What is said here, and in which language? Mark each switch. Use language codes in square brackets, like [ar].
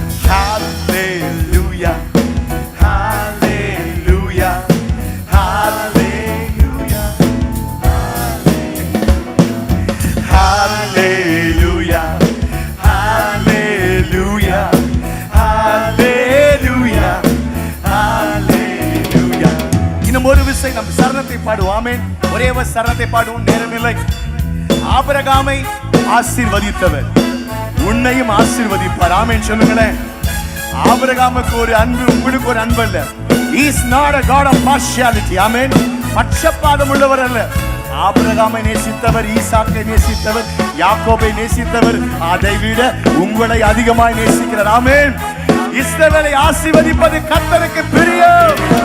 [ta] Hallelujah, hallelujah, hallelujah, hallelujah, hallelujah, hallelujah, hallelujah. இன்னும் ஒரு விசை நம் சரணத்தை பாடுவோம். ஆமென். ஒரே ஒரு சரணத்தை பாடுவோம், நேரமில்லை. ஆபிரகாமை ஆசீர்வதித்தவர் உன்னையும் ஆசீர்வதிப்பார். ஆமென் சொல்லுங்களேன். ஆபிரகாமுக்கு ஒரு அன்பு, உங்களுக்கு ஒரு அன்பு அல்ல. [en] He is not a God of partiality. [ta] ஆமென். பட்சபாதம் உள்ளவர் அல்ல. ஆபிரகாமை நேசித்தவர், ஈசாக்கை நேசித்தவர், யாக்கோபை நேசித்தவர், அதை விட உங்களை அதிகமாய் நேசிக்கிறார். ஆமென். இஸ்ரவேலை ஆசீர்வதிப்பது கர்த்தருக்கு பிரியம்.